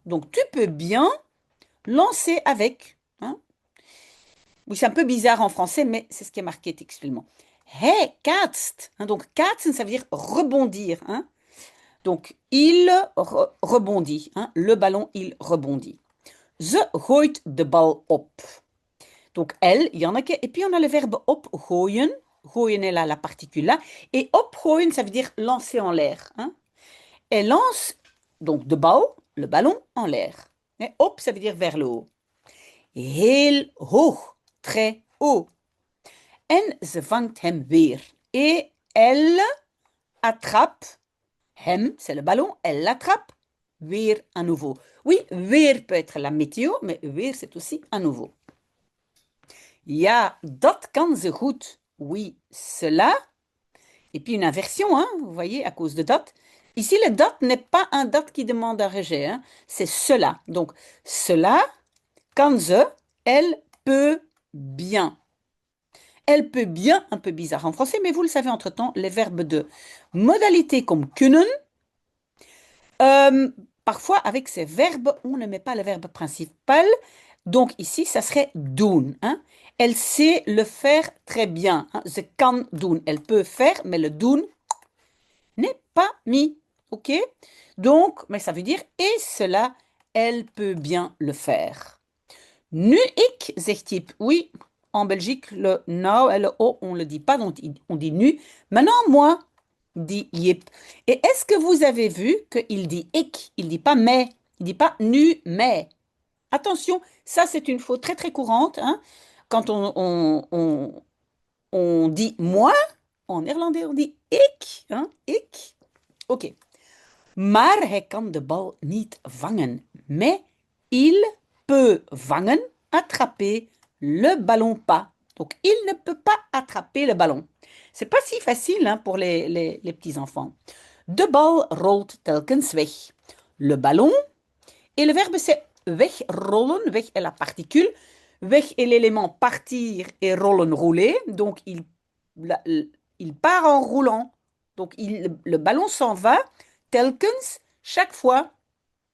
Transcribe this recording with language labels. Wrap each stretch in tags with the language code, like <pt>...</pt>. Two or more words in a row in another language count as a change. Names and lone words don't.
<fr>Donc tu peux bien lancer avec. Hein. Oui, c'est un peu bizarre en français, mais c'est ce qui est marqué textuellement.</fr> <nl>Hij kaatst.</nl> <fr>Hein, donc kaatsen, ça veut dire rebondir. Hein. Donc, il rebondit. Hein, le ballon, il rebondit.</fr> <nl>Ze gooit de bal op.</nl> <fr>Donc, elle, Janneke. Et puis, on a le verbe opgooien. Gooien est là, la particule là. Et opgooien, ça veut dire lancer en l'air. Hein. Elle lance, donc,</fr> <nl>de bal,</nl> <fr>le ballon, en l'air. Et op, ça veut dire vers le haut.</fr> <nl>Heel hoog,</nl> <fr>très haut.</fr> <nl>En ze vangt hem weer.</nl> <fr>Et elle attrape hem, c'est le ballon, elle l'attrape, weer à nouveau. Oui, weer peut être la météo, mais weer c'est aussi à nouveau.</fr> <nl>Ja, dat kan ze goed.</nl> <fr>Oui, cela. Et puis une inversion, hein, vous voyez, à cause de dat. Ici, le dat n'est pas un dat qui demande un rejet, hein, c'est cela. Donc, cela,</fr> <nl>kan ze,</nl> <fr>elle peut bien. Elle peut bien, un peu bizarre en français, mais vous le savez entre-temps, les verbes de modalité comme kunnen, parfois, avec ces verbes, on ne met pas le verbe principal. Donc ici, ça serait doen. Hein. Elle sait le faire très bien. Hein.</fr> <nl>Ze kan doen.</nl> <fr>Elle peut faire, mais le doen n'est pas mis. OK? Donc, mais ça veut dire, et cela, elle peut bien le faire.</fr> <nl>Nu ik, zegt Type.</nl> <fr>Oui, en Belgique, le nou et le o, on ne le dit pas, donc on dit nu. Maintenant, moi, dit Yip. Et est-ce que vous avez vu qu'il dit ik, il dit pas mais, il dit pas nu, mais. Attention, ça c'est une faute très très courante. Hein. Quand on dit moi, en néerlandais on dit ik. Hein, ik. Ok.</fr> <nl>Maar hij kan de bal niet vangen.</nl> <fr>Mais il peut vangen, attraper le ballon pas. Donc il ne peut pas attraper le ballon. C'est pas si facile hein, pour les petits-enfants.</fr> <nl>De bal rolt telkens weg.</nl> <fr>Le ballon, et le verbe c'est wegrollen. Weg est la particule. Weg est l'élément partir et rollen, rouler. Donc il part en roulant. Donc le ballon s'en va telkens chaque fois.</fr>